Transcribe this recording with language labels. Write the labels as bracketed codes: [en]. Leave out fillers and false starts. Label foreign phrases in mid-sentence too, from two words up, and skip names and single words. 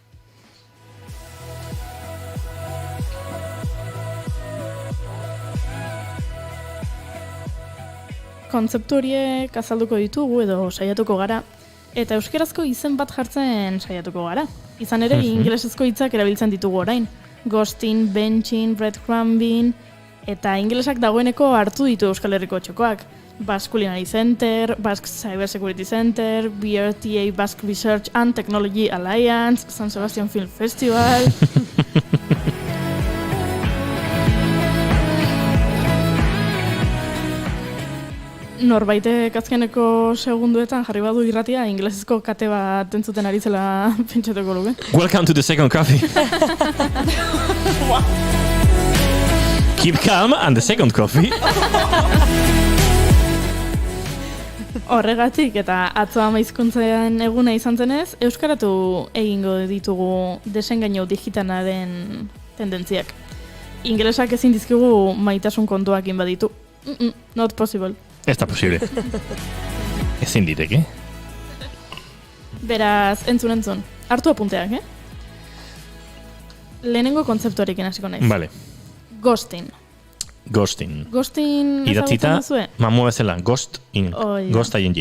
[eu] Kontzeptu horiek azalduko ditugu edo saiatuko gara, eta euskerazko izen bat jartzen saiatuko gara. Izan ere, ingelesezko hitzak erabiltzen ditugu orain. [en] Ghosting, benching, breadcrumbing, [eu] eta ingelesak dagoeneko hartu ditu Euskal Herriko txokoak. Basque Culinary Center, Basque Cyber Security Center, BRTA Basque Research and Technology Alliance, San Sebastian Film Festival... Norbaitek azkeneko segunduetan jarri badu irratia, ingelesezko kate bat entzuten ari zela pentsatuko luke. [en] Welcome to the second coffee. Keep calm and the second coffee. [eu] Horregatik eta atzo hizkuntzaren eguna izan zenez, euskaratu egingo ditugu desengainu digitalaren tendentziak. Ingelesak ezin dizkigu maitasun kontuak inbaditu. [en] Not possible. [eu] Ez da posible. Ezin diteke. Beraz, entzun. Hartu apunteak, Lehenengo kontzeptuarekin hasiko naiz. Vale. Ghosting. Ghosting Idatzita, duzue? Mamu bezala, ghosting. Ghost ing.